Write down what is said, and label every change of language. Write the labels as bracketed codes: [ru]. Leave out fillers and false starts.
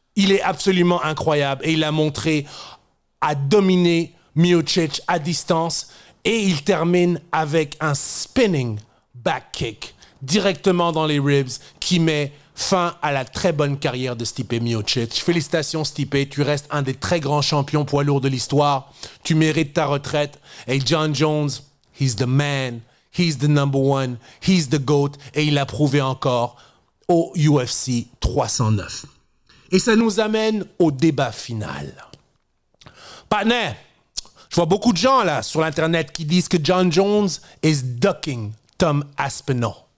[fr] Il est absolument incroyable et il a montré à dominer Miocic à distance et il termine avec un spinning back kick directement dans les ribs qui met fin à la très bonne carrière de Stipe Miocic. Félicitations Stipe, tu restes un des très grands champions poids lourds de l'histoire. Tu mérites ta retraite. [en] Et John Jones, he's the man, he's the number one, he's the GOAT. [fr] Et il l'a prouvé encore au UFC 309. Et ça nous amène au débat final. Partner, je vois beaucoup de gens là sur l'internet qui disent que John Jones [en] is ducking Tom Aspinall.